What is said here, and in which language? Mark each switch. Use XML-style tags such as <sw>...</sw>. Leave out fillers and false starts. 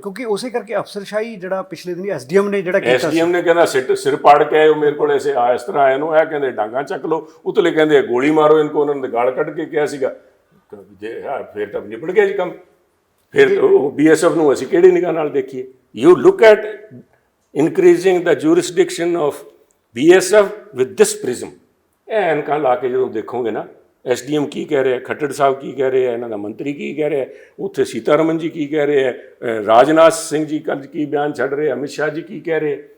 <pa>ਕਿਉਂਕਿ ਉਸੇ ਕਰਕੇ ਅਫਸਰਸ਼ਾਹੀ ਜਿਹੜਾ ਪਿਛਲੇ ਦਿਨੀ ਐਸਡੀਐਮ ਨੇ ਜਿਹੜਾ ਕੀਤਾ ਐਸਡੀਐਮ ਨੇ ਕਹਿੰਦਾ ਸਿਰ ਪਾੜ ਕੇ ਆਏ ਮੇਰੇ ਕੋਲ, ਐਸੇ ਇਸ ਤਰ੍ਹਾਂ ਆਇਆ ਨੂੰ, ਇਹ ਕਹਿੰਦੇ ਡਾਂਗਾ ਚੱਕ ਲਓ, ਉਤਲੇ ਕਹਿੰਦੇ</pa> <hi>ਗੋਲੀ ਮਾਰੋ ਇਨਕੋ,</hi> <pa>ਉਹਨਾਂ ਨੇ ਗਾਲ ਕੱਢ ਕੇ ਕਿਹਾ ਸੀਗਾ। ਫਿਰ ਤਾਂ ਨਿਪਟ ਗਿਆ ਜੀ ਕੰਮ। ਫਿਰ BSF ਨੂੰ ਅਸੀਂ ਕਿਹੜੀ ਨਿਗਾਹ ਨਾਲ ਦੇਖੀਏ?</pa> <en>You look at increasing the jurisdiction of BSF with this prism।</en> <pa>ਇਹ ਐਨਕਾਂ ਲਾ ਕੇ ਜਦੋਂ ਦੇਖੋਗੇ ਨਾ, SDM ਕੀ ਕਹਿ ਰਿਹਾ, ਖੱਟੜ ਸਾਹਿਬ ਕੀ ਕਹਿ ਰਹੇ ਆ, ਇਹਨਾਂ ਦਾ ਮੰਤਰੀ ਕੀ ਕਹਿ ਰਿਹਾ, ਉੱਥੇ ਸੀਤਾਰਮਨ ਜੀ ਕੀ ਕਹਿ ਰਹੇ ਆ, ਰਾਜਨਾਥ ਸਿੰਘ ਜੀ ਕੱਲ੍ਹ ਕੀ ਬਿਆਨ ਛੱਡ ਰਹੇ, ਅਮਿਤ ਸ਼ਾਹ ਜੀ ਕੀ ਕਹਿ ਰਹੇ।</pa>